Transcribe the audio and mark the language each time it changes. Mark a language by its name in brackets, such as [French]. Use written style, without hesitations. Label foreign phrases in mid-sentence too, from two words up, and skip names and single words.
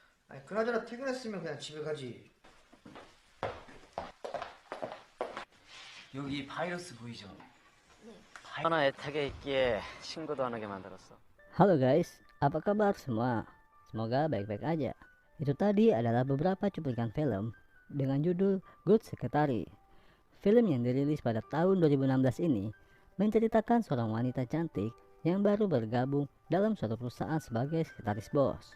[Korean] 아니, 그나저나 퇴근했으면 그냥 집에 가지. 여기 바이러스 보이죠? Corona 애타게 있기에 신고도 안 하게 만들었어. [Indonesian] Halo guys, apa kabar semua? Semoga baik-baik aja. Itu tadi adalah beberapa cuplikan film dengan judul Good Secretary. Film yang dirilis pada tahun 2016 ini menceritakan seorang wanita cantik yang baru bergabung dalam suatu perusahaan sebagai sekretaris bos.